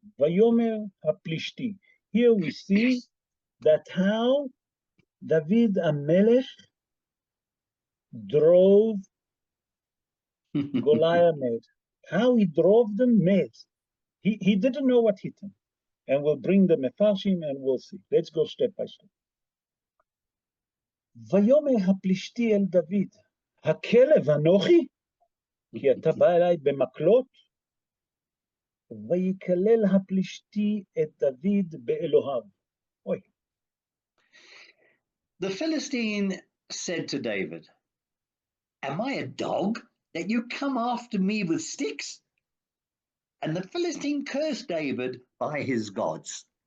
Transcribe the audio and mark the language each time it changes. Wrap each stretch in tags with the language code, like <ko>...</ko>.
<he>Vayomer haplishti.</he> <en>Here we see that how David HaMelech drove Goliath mad. How he drove them mad. He didn't know what hit him. And we'll bring the Mefarshim and we'll see. Let's go step by step.</en> <he>ויאמר הפלישתי אל דוד, הכלב אנוכי? כי אתה בא אליי במקלות? ויקלל הפלישתי את דוד באלוהיו. Oy.</he> <en>The Philistine said to David, "Am I a dog that you come after me with sticks?" And the Philistine cursed David by his gods.</en>